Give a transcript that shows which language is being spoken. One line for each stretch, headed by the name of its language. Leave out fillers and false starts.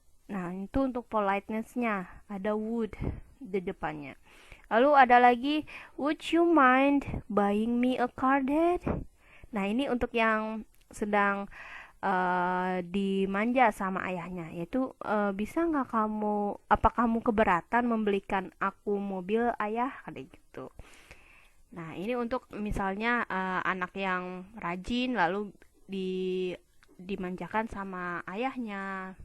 Indonesian: Nah, itu untuk politeness-nya, ada would di depannya. Lalu ada lagi,
English: would you mind buying me a car, Dad?
Indonesian: Nah, ini untuk yang sedang dimanja sama ayahnya, yaitu bisa nggak apa kamu keberatan membelikan aku mobil, ayah? Kayak gitu. Nah, ini untuk misalnya anak yang rajin lalu dimanjakan sama ayahnya.